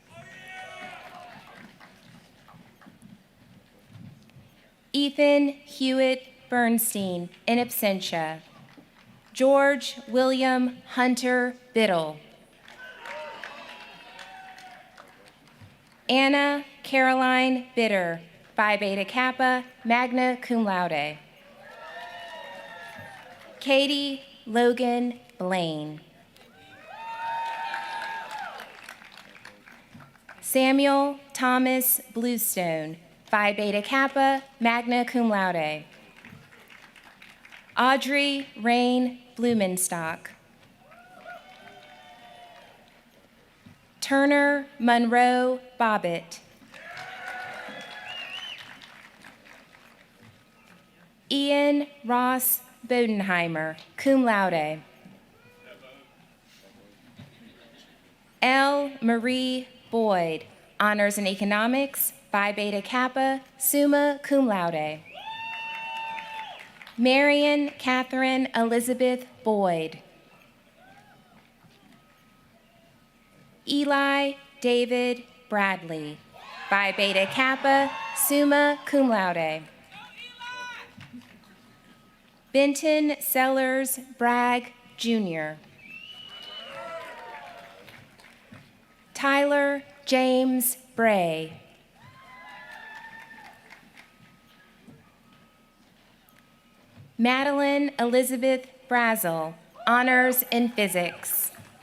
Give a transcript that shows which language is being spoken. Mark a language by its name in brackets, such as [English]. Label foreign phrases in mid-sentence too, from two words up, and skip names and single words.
[English] Ethan Hewitt Bernstein, [Latin] in absentia. [English] George William Hunter Biddle. Anna Caroline Bitter, Phi Beta Kappa, [Latin] magna cum laude. [English] Katie Logan Blaine. Samuel Thomas Bluestone, Phi Beta Kappa, [Latin] magna cum laude. [English] Audrey Rain Blumenstock. Turner Monroe Bobbitt. Ian Ross Bodenheimer, [Latin] cum laude. [English] L. Marie Boyd, honors in economics, Phi Beta Kappa, [Latin] summa cum laude. [English] Marion Catherine Elizabeth Boyd. Eli David Bradley, Phi Beta Kappa, [Latin] summa cum laude. [English] Benton Sellers Bragg, Jr. Tyler James Bray. Madeline Elizabeth Brazel, honors in physics.